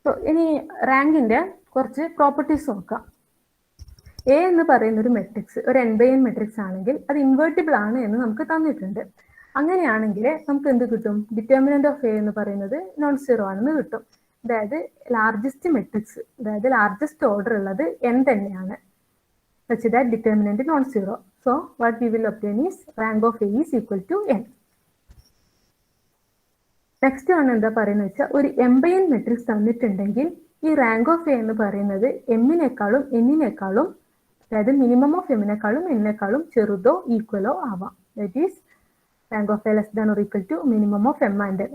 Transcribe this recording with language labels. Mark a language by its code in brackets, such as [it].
[ml] ഇനി റാങ്കിന്റെ കുറച്ച് പ്രോപ്പർട്ടീസ് നോക്കാം. A എന്ന് പറയുന്ന ഒരു മെട്രിക്സ് ഒരു N/N മെട്രിക്സ് ആണെങ്കിൽ അത് ഇൻവേർട്ടിബിൾ ആണ് എന്ന് നമുക്ക് തന്നിട്ടുണ്ട്. അങ്ങനെയാണെങ്കിൽ നമുക്ക് എന്ത് കിട്ടും? ഡിറ്റർമിനന്റ് ഓഫ് A എന്ന് പറയുന്നത് നോൺ സീറോ ആണെന്ന് കിട്ടും. അതായത് ലാർജസ്റ്റ് മെട്രിക്സ്, അതായത് ലാർജസ്റ്റ് ഓർഡർ ഉള്ളത് N തന്നെയാണ്. [en] such that determinant is non-zero. So what we will obtain is rank of A is equal to N. [ml] Next ആണ് എന്താ പറയുന്നത് വെച്ചാൽ, ഒരു M/N മെട്രിക്സ് തന്നിട്ടുണ്ടെങ്കിൽ ഈ റാങ്ക് ഓഫ് എ എന്ന് പറയുന്നത് എമ്മിനേക്കാളും എന്നിനേക്കാളും, അതായത് മിനിമം ഓഫ് എമ്മിനേക്കാളും എന്നിനേക്കാളും ചെറുതോ ഈക്വലോ ആവാം. [en] That is rank of A less than or equal to minimum of M and N.